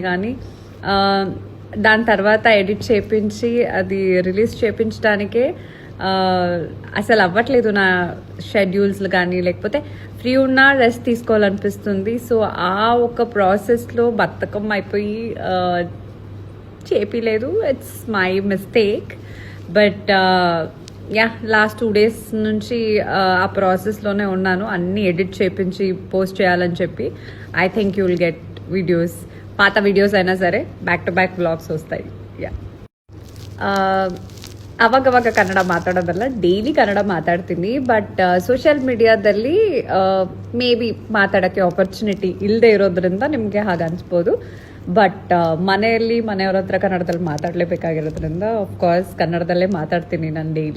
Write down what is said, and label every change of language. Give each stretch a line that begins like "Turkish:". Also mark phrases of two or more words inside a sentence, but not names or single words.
Telugu: కానీ దాని తర్వాత ఎడిట్ చేయించి అది రిలీజ్ చేయించడానికే అసలు అవ్వట్లేదు నా షెడ్యూల్స్లు కానీ, లేకపోతే ఫ్రీ ఉన్నా రెస్ట్ తీసుకోవాలనిపిస్తుంది. సో ఆ ఒక ప్రాసెస్లో బద్ధకం అయిపోయి చేపిలేదు.
English: It's my mistake.
Telugu: బట్ యా,
English: last 2 days
Telugu: నుంచి ఆ ప్రాసెస్లోనే ఉన్నాను, అన్నీ ఎడిట్ చేయించి పోస్ట్ చేయాలని చెప్పి.
English: I think you will get videos,
Telugu: పాత వీడియోస్ అయినా సరే
English: back to back vlogs ವಸ್ತಾಯಿ.
Kannada: ಯಾ, ಅವಾಗವಾಗ ಕನ್ನಡ ಮಾತಾಡೋದಲ್ಲ, ಡೈಲಿ ಕನ್ನಡ ಮಾತಾಡ್ತೀನಿ. ಬಟ್
English: social media may be
Kannada: ಮಾತಾಡೋಕ್ಕೆ ಆಪರ್ಚುನಿಟಿ ಇಲ್ಲದೆ ಇರೋದ್ರಿಂದ ನಿಮಗೆ ಹಾಗೆ ಅನಿಸ್ಬೋದು. ಬಟ್ ಮನೆಯವ್ರ ಹತ್ರ ಕನ್ನಡದಲ್ಲಿ ಮಾತಾಡಲೇಬೇಕಾಗಿರೋದ್ರಿಂದ ಆಫ್ಕೋರ್ಸ್ ಕನ್ನಡದಲ್ಲೇ ಮಾತಾಡ್ತೀನಿ ನಾನು ಡೈಲಿ.